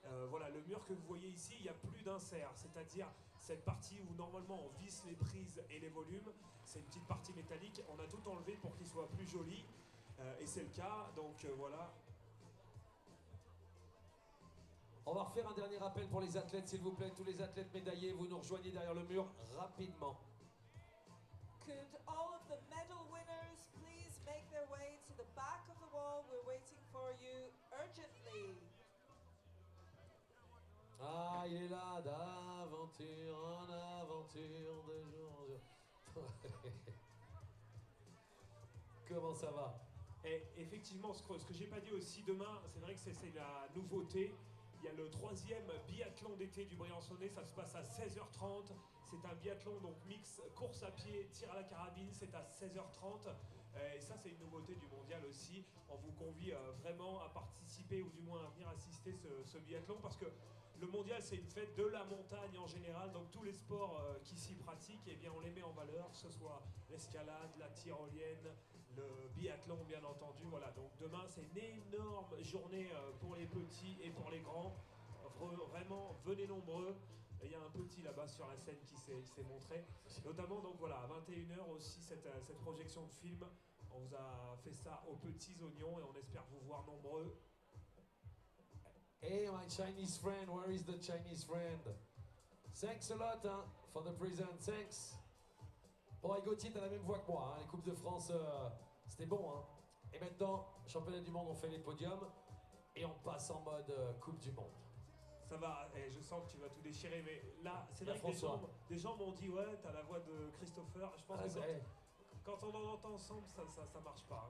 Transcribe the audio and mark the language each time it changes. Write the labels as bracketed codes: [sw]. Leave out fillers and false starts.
[fr] Voilà, le mur que vous voyez ici, il n'y a plus d'insert, c'est-à-dire cette partie où normalement on visse les prises et les volumes, c'est une petite partie métallique, on a tout enlevé pour qu'il soit plus joli, et c'est le cas, donc voilà. On va refaire un dernier appel pour les athlètes, s'il vous plaît. Tous les athlètes médaillés, vous nous rejoignez derrière le mur rapidement. [en] Could all of the medal winners please make their way to the back of the wall? We're waiting for you urgently. [fr] Ah, il est là, d'aventure en aventure, de jour en jour. Comment ça va? Et effectivement, ce que j'ai pas dit aussi demain, c'est vrai que c'est la nouveauté. Il y a le 3e biathlon d'été du Briançonnais, ça se passe à 16h30. C'est un biathlon donc mix course à pied, tir à la carabine, c'est à 16h30. Et ça c'est une nouveauté du mondial aussi. On vous convie vraiment à participer ou du moins à venir assister ce biathlon parce que le mondial c'est une fête de la montagne en général. Donc tous les sports qui s'y pratiquent, eh bien, on les met en valeur, que ce soit l'escalade, la tyrolienne, le biathlon bien entendu. Voilà, donc demain c'est une énorme journée pour les petits et pour les grands. Vraiment, venez nombreux. Il y a un petit là-bas sur la scène qui s'est montré. Notamment, donc voilà, à 21h aussi, cette projection de film. On vous a fait ça aux petits oignons et on espère vous voir nombreux. [en] Hey, my Chinese friend, where is the Chinese friend? Thanks a lot hein, for the present, thanks. [fr] Bon, et Gauthier, t'as la même voix que moi. Hein. Les Coupes de France, c'était bon. Hein. Et maintenant, championnat du monde, on fait les podiums et on passe en mode Coupe du monde. Ça va, je sens que tu vas tout déchirer, mais là, c'est Bien vrai que François. des gens m'ont dit, ouais, t'as la voix de Christopher. Je pense que quand on en entend ensemble, ça marche pas.